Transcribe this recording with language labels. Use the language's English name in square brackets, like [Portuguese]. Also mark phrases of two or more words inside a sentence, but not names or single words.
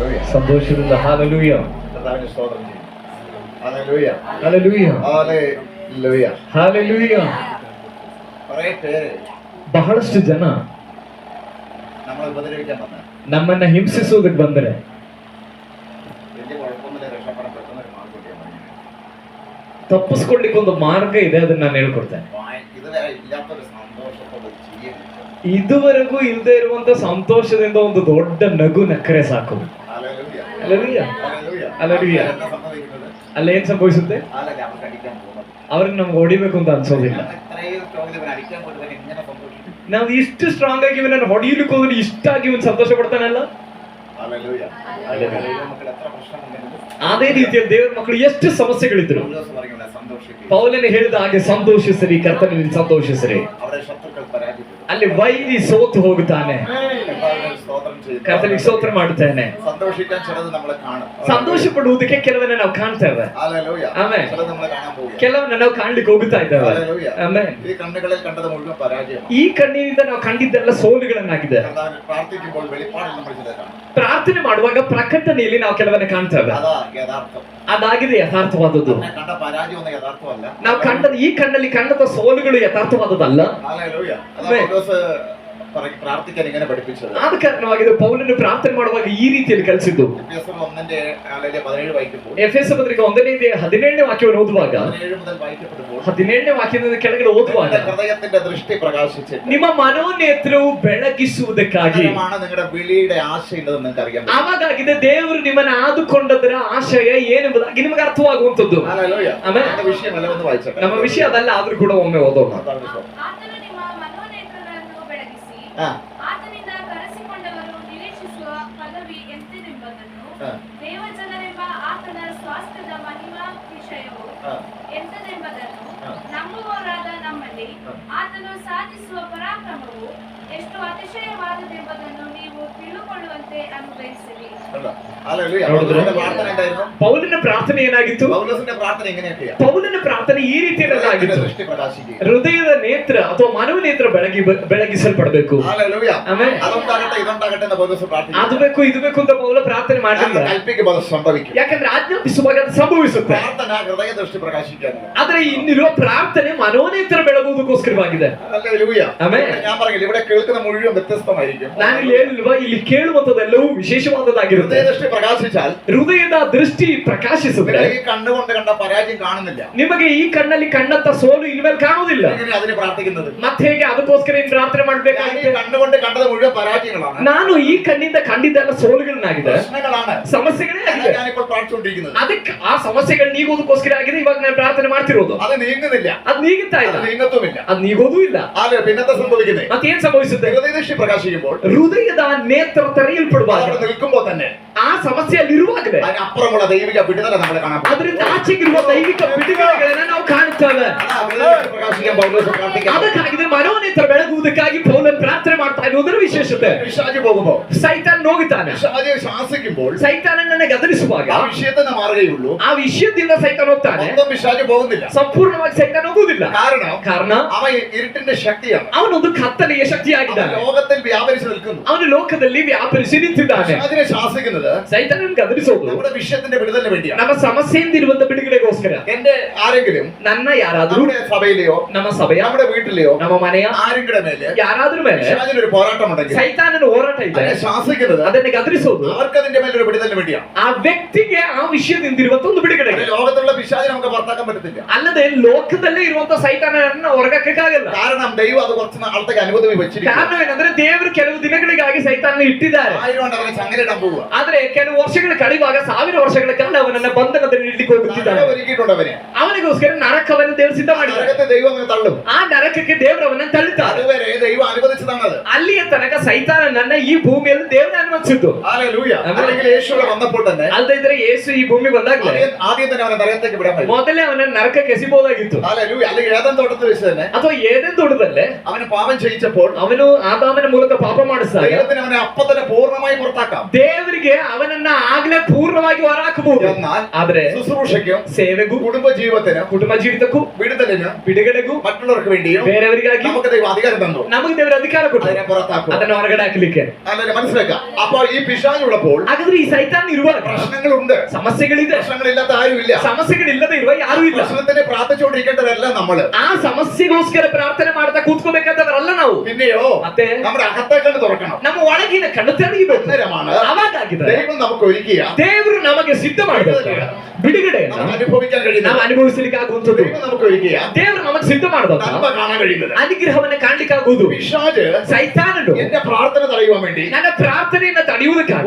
[Kannada] സന്തോഷದಿಂದ ഹല്ലേലൂയ [Malayalam] കർത്താവിനെ സ്തോത്രം ചെയ്യും. ഹല്ലേലൂയ ഹല്ലേലൂയ ഹല്ലേലൂയ. ഹല്ലേലൂയ. കുറേ പേര് [Kannada] ಬಹಳಷ್ಟು ಜನ [Malayalam] നമ്മളെ ഉപദ്രവിക്കാൻ വന്ന [Kannada] ನಮ್ಮನ್ನ ಹಿಂಸಿಸೋದಕ್ಕೆ ಬಂದರೆ [Malayalam] വലിയ കുഴപ്പമൊന്നുമില്ല, രക്ഷപ്പെടാൻ പെട്ടെന്ന് ഒരു മാർഗം കിട്ടിയാൽ [Kannada] ತಪ್ಪಿಸ್ಕೊಳ್ಳಿಕ್ಕೆ ಒಂದು ಮಾರ್ಗ ಇದೆ, ಅದನ್ನ ನಾನು ಹೇಳ್ಕೊಡ್ತೇನೆ. [Malayalam] ഇതുവരെ ഇല്ലാത്തൊരു സന്തോഷത്തോട് ചെയ്യുന്നു. [Kannada] ಇದುವರೆಗೂ ಇಲ್ಲದೆ ಇರುವಂತ ಸಂತೋಷದಿಂದ ಒಂದು ದೊಡ್ಡ ನಗು ನಕ್ಕರೆ ಸಾಕು. [Malayalam] ഹല്ലേലൂയ [Kannada] ಹಲ್ಲೆಲೂಯ [Malayalam] ഹല്ലേലൂയ. [Kannada] ಹಲ್ಲೆಲೂಯ. [Malayalam] എന്താ സംഭവിക്കുന്നത്? [Kannada] ಅಲ್ಲ ಏನ್ ಸಂಭವಿಸುತ್ತೆ? [Malayalam] ആളല്ലേ അവർക്ക് അടിക്കാൻ പോകുന്നത്. [Kannada] ಅವ್ರಿಗೆ ನಮ್ಗೆ ಹೊಡಿಬೇಕು ಅಂತ ಅನ್ಸೋದಿಲ್ಲ. [Malayalam] ഇത്രയും സ്ട്രോങ് ഇവൻ അടിക്കാൻ പോയിട്ട് ഇങ്ങനെ സംഭവിക്കും. [Kannada] ನಾವು ಇಷ್ಟು ಸ್ಟ್ರಾಂಗ್ ಆಗಿ ಇವನನ್ನು ಹೊಡೆಯಲಿಕ್ಕೆ ಹೋದ್ರೆ ಇಷ್ಟಾಗಿ ಇವನು ಸಂತೋಷ ಪಡ್ತಾನಲ್ಲ. [Malayalam] ഹല്ലേലൂയ ഹല്ലേലൂയ. നമുക്ക് എത്ര പ്രശ്നമുണ്ടെങ്കിലും [Kannada] ಅದೇ ರೀತಿಯಲ್ಲಿ ದೇವರ ಮಕ್ಕಳು ಎಷ್ಟು ಸಮಸ್ಯೆಗಳಿದ್ರು [Malayalam] പൗലോസ് പറയുന്നത് സന്തോഷിക്കുക. [Kannada] ಪೌಲನು ಹೇಳಿದ ಹಾಗೆ ಸಂತೋಷಿಸಿರಿ, ಕರ್ತನಲ್ಲಿ ಸಂತೋಷಿಸಿರಿ. [Malayalam] അവരുടെ ശത്രുക്കൾ പരാജയപ്പെട്ടു. [Kannada] ಅಲ್ಲಿ ವೈರಿ ಸೋತು ಹೋಗುತ್ತಾನೆ, [Malayalam] കർത്താവിനെ സ്തോത്രം ചെയ്യുന്നു. [Kannada] ಕರ್ತನಿಗೆ ಸ್ತೋತ್ರ ಮಾಡುತ್ತಾನೆ. [Malayalam] സന്തോഷിക്കാൻ ചിലത് നമ്മളെ കാണും. [Kannada] ಸಂತೋಷ ಪಡುವುದಕ್ಕೆ ಕೆಲವನ್ನ ನಾವು ಕಾಣ್ತೇವೆ. [Malayalam] ഹല്ലേലൂയ. [Kannada] ಆಮೆನ್. [Malayalam] ചിലത് നമ്മളെ കാണാൻ പോവുക. [Kannada] ಕೆಲವನ್ನ ನಾವು ಕಾಣ್ಲಿಕ್ಕೆ ಹೋಗುತ್ತಾ ಇದ್ದೇವೆ. [Malayalam] ഹല്ലേലൂയ. [Kannada] ಆಮೆನ್. [Malayalam] ഈ കണ്ണുകളിൽ കണ്ടത് മുഴുവൻ പരാജയമാണ്. [Kannada] ಈ ಕಣ್ಣಿನಿಂದ ನಾವು ಕಂಡಿದ್ದೆಲ್ಲ ಸೋಲುಗಳನ್ನಾಗಿದೆ. [Malayalam] കർത്താവിനെ പ്രാർത്ഥിക്കുമ്പോൾ വെളിപ്പാടിൽ നമ്മൾ ചിലത് കാണും. [Kannada] ಪ್ರಾರ್ಥನೆ ಮಾಡುವಾಗ ಪ್ರಕಟಣೆಯಲ್ಲಿ ನಾವು ಕೆಲವನ್ನ ಕಾಣ್ತೇವೆ. [Malayalam] അതാ യഥാർത്ഥം. [Kannada] ಅದಾಗಿದೆ ಯಥಾರ್ಥವಾದದ್ದು. [Malayalam] അങ്ങനെ കണ്ട പരാജയമൊന്നും യഥാർത്ഥമല്ല. [Kannada] ನಾವು ಕಂಡದ ಈ ಕಣ್ಣಲ್ಲಿ ಕಂಡದ ಸೋಲುಗಳು ಯಥಾರ್ಥವಾದದ್ದಲ್ಲ. [Malayalam] ഹല്ലേലൂയ. അതാ പൗലോസ് പ്രാർത്ഥിക്കാൻ ഇങ്ങനെ പഠിപ്പിച്ചത്. [Kannada] ಆದ ಕಾರಣವಾಗಿ ಪೌಲನು ಪ್ರಾರ್ಥನೆ ಮಾಡುವಾಗ ಈ ರೀತಿಯಲ್ಲಿ ಕಲಿಸಿದ್ದು. [Malayalam] എഫെസർ 1:17 വായിക്കുമ്പോൾ, [Kannada] ಎಫೆಸ ಪತ್ರಿಕೆ 1:17 ವಾಕ್ಯವನ್ನು ಓದುವಾಗ, [Malayalam] 17 മുതൽ വായിക്കപ്പെടുമ്പോൾ, [Kannada] 17 ವಾಕ್ಯದಿಂದ ಕೆಳಗಡೆ ಓದುವಾಗ, [Malayalam] ഹൃദയത്തിന്റെ ദൃഷ്ടി പ്രകാശിച്ചിട്ട് [Kannada] ನಿಮ್ಮ ಮನೋನೇತ್ರವು ಬೆಳಗಿಸುವುದಕ್ಕಾಗಿ [Malayalam] നിങ്ങളുടെ വിളിയുടെ ആശയുണ്ടെന്ന് നിങ്ങൾക്ക് അറിയാൻ പറ്റും. [Kannada] ಆವಾಗಿದೆ ದೇವರು ನಿಮ್ಮನ್ನು ಆದುಕೊಂಡದರ ಆಶಯ ಏನೆಂಬುದಾಗಿ ನಿಮಗೆ ಅರ್ಥವಾಗುವಂತದ್ದು. [Malayalam] ഹല്ലേലൂയ. [Kannada] ಆಮೆನ್. [Malayalam] നമ്മുടെ വിഷയമല്ല, ഒന്ന് വായിച്ചോട്ടെ. [Kannada] ನಮ್ಮ ವಿಷಯ ಅದಲ್ಲ, ಆದ್ರೂ ಕೂಡ ಒಮ್ಮೆ ಓದೋಣ. ಆತನು ನಿಮ್ಮ ಮನೋನೇತ್ರಗಳನ್ನು ಬೆಳಗಿಸಿ ಆತನಿಂದ ಕರೆಸಿಕೊಂಡವರು ನಿರೀಕ್ಷಿಸುವ ಪದವಿ ಎಂತೆಂಬುದನ್ನು ದೇವಜನರೆಂಬ ಆತನ ಸ್ವಾಸ್ಥ್ಯದ ಮಹಿಮಾ ವಿಷಯವು ಎಂತೆಂಬುದನ್ನು ನಂಬುವವರಾದ ನಮ್ಮಲ್ಲಿ ಆತನು ಸಾಧಿಸುವ ಪರಾಕ್ರಮವು ಎಷ್ಟು ಅತಿಶಯವಾದದೆಂಬುದನ್ನು ನೀವು ತಿಳುಕೊಳ್ಳುವಂತೆ ಅನುಗ್ರಹಿಸಿರಿ. [Malayalam] ഹല്ലേലൂയ. പൗലോസിന്റെ പ്രാർത്ഥന എന്തായിരുന്നു? [Kannada] ಪೌಲನ ಪ್ರಾರ್ಥನೆ ಏನಾಗಿತ್ತು? [Malayalam] പൗലോസിന്റെ പ്രാർത്ഥന എങ്ങനെയൊക്കെയാ? [Kannada] ಪೌಲನ ಪ್ರಾರ್ಥನೆ ಈ ರೀತಿಯಲ್ಲಾಗಿತ್ತು. [Malayalam] ദൃഷ്ടി പ്രകാശിക്കുക. [Kannada] ಹೃದಯದ ನೇತ್ರ ಅಥವಾ ಮನೋನೇತ್ರ ಬೆಳಗಿಸಲ್ಪಡಬೇಕು. [Malayalam] ഹല്ലേലൂയ. [Kannada] ಆಮೆನ್. [Malayalam] അതുണ്ടാകട്ടെ ഇതുണ്ടാകട്ടെ എന്ന് പൗലോസ് പ്രാർത്ഥിക്കുന്നു. [Kannada] ಅದು ಬೇಕು ಇದು ಬೇಕು ಅಂತ ಪೌಲ ಪ್ರಾರ್ಥನೆ ಮಾಡಲಿಲ್ಲ. [Malayalam] കൽപ്പിക്കുമ്പോൾ അത് സംഭവിക്കും. [Kannada] ಯಾಕಂದ್ರೆ ಆಜ್ಞಾಪಿಸುವಾಗ ಅದು ಸಂಭವಿಸುತ್ತೆ. [Malayalam] പ്രാർത്ഥന ഹൃദയ ദൃഷ്ടി പ്രകാശിക്കാനാണ്. [Kannada] ಆದ್ರೆ ಇನ್ನಿರುವ ಪ್ರಾರ್ಥನೆ ಮನೋನೇತ್ರ ಬೆಳಗುವುದಕ್ಕೋಸ್ಕರವಾಗಿದೆ. [Malayalam] ഹല്ലേലൂയ. [Kannada] ಆಮೆನ್. [Malayalam] ഞാൻ പറഞ്ഞില്ല, ഇവിടെ കേൾക്കുന്ന മുഴുവൻ വ്യത്യസ്തമായിരിക്കും. [Kannada] ನಾನು ಇಲ್ಲಿ ಹೇಳಿಲ್ವಾ, ಇಲ್ಲಿ ಕೇಳುವಂತದೆಲ್ಲವೂ ವಿಶೇಷವಾದದ್ದಾಗಿರುತ್ತೆ. [Malayalam] ഹൃദയ ദൃഷ്ടി പ്രകാശിച്ചാൽ, [Kannada] ಹೃದಯದ ದೃಷ್ಟಿ ಪ್ರಕಾಶಿಸಿದ್ರೆ [Malayalam] ഈ കണ്ണുകൊണ്ട് കണ്ട പരാജയം കാണുന്നില്ല. [Kannada] ನಿಮಗೆ ಈ ಕಣ್ಣಲ್ಲಿ ಕಂಡಂತ ಸೋಲು ಇನ್ಮೇಲೆ ಕಾಣುವುದಿಲ್ಲ. [Malayalam] എങ്ങനെ അതിന് പ്രാർത്ഥിക്കുന്നത്? [Kannada] ಮತ್ತೆ ಹೇಗೆ ಅದಕ್ಕೋಸ್ಕರ ನೀನು ಪ್ರಾರ್ಥನೆ [Malayalam] ഞാൻ ഈ [Kannada] ಮಾಡ್ಬೇಕಾಗಿದೆ? [Malayalam] കണ്ണുകൊണ്ട് കണ്ടത് മുഴുവൻ പരാജയങ്ങളാണ്, [Kannada] ನಾನು ಈ ಕಣ್ಣಿಂದ ಕಂಡಿದ್ದೆಲ್ಲ ಸೋಲುಗಳನ್ನಾಗಿದೆ, [Malayalam] പ്രശ്നങ്ങളാണ്. [Kannada] ಸಮಸ್ಯೆಗಳೇ ಆಗಿದೆ. [Malayalam] ഞാനിപ്പോൾ പ്രാർത്ഥിച്ചുകൊണ്ടിരിക്കുന്നത് [Kannada] ಅದಕ್ಕೆ ಆ ಸಮಸ್ಯೆಗಳು ನೀಗೋದಕ್ಕೋಸ್ಕರ ಆಗಿದೆ ಇವಾಗ ನಾನು ಪ್ರಾರ್ಥನೆ ಮಾಡ್ತಿರೋದು. [Malayalam] അത് നീങ്ങുന്നില്ല, [Kannada] ಅದು ನೀಗುತ್ತಾ ಇಲ್ಲ, [Malayalam] അത് നീങ്ങത്തുമില്ല. [Kannada] ಅದು ನೀಗೋದೂ ಇಲ್ಲ. [Malayalam] അതെ, പിന്നത്തെ സംഭവിക്കുന്നത് [Kannada] ಮತ್ತೇನ್ ಸಂಭವಿಸುತ್ತೆ? [Malayalam] ഹൃദയ ദൃഷ്ടി പ്രകാശിക്കുമ്പോൾ, [Kannada] ಹೃದಯದ ನೇತ್ರ ತೆರೆಯಲ್ಪಡುವಾಗ, [Malayalam] അവിടെ നിൽക്കുമ്പോൾ തന്നെ [Kannada] ಆ ಸಮಸ್ಯೆಯಲ್ಲಿ ಇರುವಾಗಲೇ [Malayalam] അതിനപ്പുറമുള്ള ദൈവിക വിടുതല നമ്മളെ കാണാൻ പറ്റും. [Kannada] ಅದರಿಂದ ಆಚೆಗಿರುವ ದೈವಿಕ ಬಿಡುಗಡೆಗಳನ್ನ ನಾವು ಕಾಣುತ್ತೇವೆ. [Malayalam] പ്രകാശിക്കാൻ പൗലോസ് പ്രാർത്ഥിക്കാൻ. [Kannada] ಅದಕ್ಕಾಗಿದೆ ಮನೋನೇತ್ರ ಬೆಳಗುವುದಕ್ಕಾಗಿ ಪೌಲನ್ ಪ್ರಾರ್ಥನೆ ಮಾಡ್ತಾ ಇರುವುದರ ವಿಶೇಷತೆ. [Malayalam] പിശാച് പോകുമ്പോൾ, [Kannada] ಸೈತಾನ್ ಹೋಗುತ್ತಾನೆ. [Malayalam] പിശാച് ശാസിക്കുമ്പോൾ [Kannada] ಸೈತಾನನ್ನ ಗದರಿಸುವಾಗ [Malayalam] ആ വിഷയത്തിൽ നിന്ന് മാറുകയുള്ളൂ. [Kannada] ಆ ವಿಷಯದಿಂದ ಸೈತಾನ್ ಹೋಗ್ತಾನೆ. [Malayalam] മൊത്തം പിശാച് പോകുന്നില്ല. [Kannada] ಸಂಪೂರ್ಣವಾಗಿ ಸೈತಾನ್ ಹೋಗುವುದಿಲ್ಲ. [Malayalam] കാരണ [Kannada] ಅವನ [Malayalam] ഇരുട്ടിന്റെ ശക്തിയാണ്. [Kannada] ಅವನೊಂದು ಕತ್ತಲೆಯ [Malayalam] അവൻ [Kannada] ಶಕ್ತಿಯಾಗಿದ್ದಾನೆ. [Malayalam] ലോകത്തിൽ വ്യാപരിച്ചു നിൽക്കുന്നു. [Kannada] ಅವನು ಲೋಕದಲ್ಲಿ ವ್ಯಾಪರಿಸಿ ನಿಂತಿದ್ದಾನೆ. [Malayalam] പിശാചിനെ ശാസിക്കുന്നത് [Kannada] ಸೈತಾನನ್ನು ಗದರಿಸೋದು [Malayalam] നമ്മുടെ വിഷയത്തിന്റെ വിടുതലിന് വേണ്ടിയാണ്. [Kannada] ನಮ್ಮ ಸಮಸ್ಯೆಯಿಂದ ಇರುವಂತ ಬಿಡುಗಡೆಗೋಸ್ಕರ. [Malayalam] എന്റെ ആരെങ്കിലും [Kannada] ನನ್ನ ಯಾರಾದ್ರೂ, [Malayalam] നമ്മുടെ സഭയിലെയോ [Kannada] ನಮ್ಮ ಸಭೆಯ, [Malayalam] നമ്മുടെ വീട്ടിലെയോ [Kannada] ನಮ್ಮ ಮನೆಯ [Malayalam] ആരെങ്കിലും മേലെ [Kannada] ಯಾರಾದ್ರೂ ಮೇಲೆ [Malayalam] പിശാചിനൊരു പോരാട്ടം ഉണ്ടെങ്കിൽ [Kannada] ಸೈತಾನನ ಹೋರಾಟ ಇದೆ, [Malayalam] അതിനെ ശാസിക്കുന്നത് [Kannada] ಅದನ್ನ ಗದರಿಸೋದು [Malayalam] അവർക്ക് അതിന്റെ മേലൊരു വിടുതലിന് വേണ്ടിയാണ്. [Kannada] ಆ ವ್ಯಕ್ತಿಗೆ ಆ ವಿಷಯದಿಂದಿರುವಂತ ಒಂದು ಬಿಡುಗಡೆ. [Malayalam] അത് ലോകത്തുള്ള പിശാചിനെ നമുക്ക് പുറത്താക്കാൻ പറ്റത്തില്ല. [Kannada] ಅಲ್ಲದೆ ಲೋಕದಲ್ಲೇ ಇರುವಂತ ಸೈತಾನನ್ನ ಹೊರಗಕ್ಕಾಗಲ್ಲ. [Malayalam] കാരണം ദൈവം അത് കുറച്ച് നാളത്തേക്ക് അനുമതി വെച്ചിരിക്കുന്നു. [Kannada] ಕಾರಣ ಏನಂದ್ರೆ ದೇವರು ಕೆಲವು ದಿನಗಳಿಗಾಗಿ ಸೈತಾನನ ಇಟ್ಟಿದ್ದಾರೆ. [Malayalam] 1000 കൊണ്ട് അവനെ ചങ്ങലയിടാൻ പോവുക. [Kannada] ಆದ್ರೆ ಕೆಲವು ವರ್ಷಗಳು ಕಳೆಯುವಾಗ 1000 ವರ್ಷಗಳ ಕಾಲ ಅವನನ್ನ ಬಂಧನದಲ್ಲಿ ಇಡ್ಲಿಕ್ಕೆ ಹೋಗುತ್ತಿದ್ದಾನೆ. [Malayalam] ഒരുക്കിയിട്ടുണ്ട് അവനെ. [Kannada] ಅವನಿಗೋಸ್ಕರ ನರಕವನ್ನು ದೇವರು ಸಿದ್ಧ ಮಾಡಿದ್ದಾರೆ. [Malayalam] നരകത്തെ ദൈവം അങ്ങനെ തള്ളും. [Kannada] ಆ ನರಕಕ್ಕೆ ದೇವರು ಅವನನ್ನ ತಳ್ಳುತ್ತಾರೆ. [Malayalam] അതുവരെ ദൈവം അനുവദിച്ചതാണത്. [Kannada] ಅಲ್ಲಿಯ ತನಕ ಸೈತಾನನನ್ನ ಈ ಭೂಮಿಯಲ್ಲಿ ದೇವರು ಅನುಮತಿಸಿದ್ದು. [Malayalam] ഹല്ലേലൂയ. അല്ലെങ്കിൽ യേശുവിടെ വന്നപ്പോൾ തന്നെ [Kannada] ಅಲ್ಲದೆ ಇದ್ರೆ ಯೇಸು ಈ ಭೂಮಿ ಬಂದಾಗಲೇ [Malayalam] ആദ്യം തന്നെ അവനെ നരകത്തേക്ക് വിടാൻ പറ്റും. [Kannada] ಮೊದಲೇ ಅವನನ್ನ ನರಕಕ್ಕೆ ಎಸಿಬಹುದಾಗಿತ್ತು. [Malayalam] ഹല്ലേലൂയ. അല്ലെങ്കിൽ ഏദൻ തോട്ടത്തിൽ വെച്ച് തന്നെ [Kannada] ಅಥವಾ ಏದೇನ್ ತೊಡದಲ್ಲೇ [Malayalam] അവന് പാപം ചെയ്യിച്ചപ്പോൾ [Kannada] ಅವನು ಆದಾಮನ ಮೂಲಕ ಪಾಪ ಮಾಡಿಸಿದಾಗ [Malayalam] ദൈവത്തിന് അവനെ അപ്പൊ തന്നെ പൂർണ്ണമായി പുറത്താക്കാം. [Kannada] ದೇವರಿಗೆ ಅವನನ್ನ ಆಗ್ಲೇ ಪೂರ್ಣವಾಗಿ ಹೊರಹಾಕಬಹುದು. [Malayalam] എന്നാൽ [Kannada] ಆದ್ರೆ [Malayalam] ശുശ്രൂഷയ്ക്കും [Kannada] ಸೇವೆಗೂ [Malayalam] കുടുംബ ജീവിതത്തിനും [Kannada] ಕುಟುಂಬ ಜೀವಿತಕ್ಕೂ [Malayalam] വിടുതലിനും [Kannada] ಬಿಡುಗಡೆಗೂ [Malayalam] മറ്റുള്ളവർക്ക് വേണ്ടിയും [Kannada] ಬೇರೆಯವರಿಗಾಗಿ [Malayalam] നമുക്ക് ദൈവം അധികാരം തന്നു. [Kannada] ನಮಗೆ ದೇವರ ಅಧಿಕಾರ ಕೊಟ್ಟು [Malayalam] അതിനെ പുറത്താക്കും. [Kannada] ಅದನ್ನ ಹೊರಗಡೆ ಹಾಕಲಿಕ್ಕೆ. [Malayalam] അല്ലെ മനസ്സിലാക്കാം. അപ്പൊ ഈ പിശാചുള്ളപ്പോൾ [Kannada] ಹಾಗಾದ್ರೆ ಈ ಸೈತಾನ್ ಇರುವಾಗ [Malayalam] പ്രശ്നങ്ങളുണ്ട്. [Kannada] ಸಮಸ್ಯೆಗಳಿದೆ. [Malayalam] പ്രശ്നങ്ങളില്ലാത്ത ആരുമില്ല. [Kannada] ಸಮಸ್ಯೆಗಳಿಲ್ಲದೆ ಇರುವ ಯಾರು ಇಲ್ಲ. [Malayalam] പ്രശ്നത്തിന് പ്രാർത്ഥിച്ചുകൊണ്ടിരിക്കേണ്ടവരല്ല നമ്മള്. [Kannada] ಆ ಸಮಸ್ಯೆಗೋಸ್ಕರ ಪ್ರಾರ್ಥನೆ ಮಾಡ್ತಾ ಕೂತ್ಕೋಬೇಕಾದವರಲ್ಲ ನಾವು. [Malayalam] പിന്നെയോ [Kannada] ಮತ್ತೆ [Malayalam] നമ്മുടെ അകത്തെ കണ്ണ് തുറക്കണം. [Kannada] ನಮ್ಮ ಒಳಗಿನ ಕಣ್ಣು ತೆರೆಯಬೇಕು. [Malayalam] അന്നേരമാണ് [Kannada] ಅವಾಗಾಗಿದೆ [Malayalam] ദൈവം നമുക്ക് ഒരുക്കിയ [Kannada] ದೇವರು ನಮಗೆ ಸಿದ್ಧ ಮಾಡಬೇಕು ಬಿಡುಗಡೆ [Malayalam] നമുക്ക് അനുഭവിക്കാൻ കഴിയുന്നത്. [Kannada] ನಾವು ಅನುಭವಿಸಲಿಕ್ಕೆ ಆಗುವಂತದ್ದು [Malayalam] ദൈവം നമുക്ക് ഒരുക്കിയ [Kannada] ದೇವರು ನಮಗೆ ಸಿದ್ಧ ಮಾಡಬೇಕು [Malayalam] നന്മ കാണാൻ കഴിയുന്നത്. [Kannada] ಅನುಗ್ರಹವನ್ನ ಕಾಣ್ಲಿಕ್ಕೆ ಆಗುವುದು. [Malayalam] പിശാച് [Kannada] ಸೈತಾನನು [Malayalam] എന്റെ പ്രാർത്ഥന തടയുവാൻ വേണ്ടി [Kannada] ನನ್ನ ಪ್ರಾರ್ಥನೆಯನ್ನ ತಡೆಯುವುದಕ್ಕಾಗಿ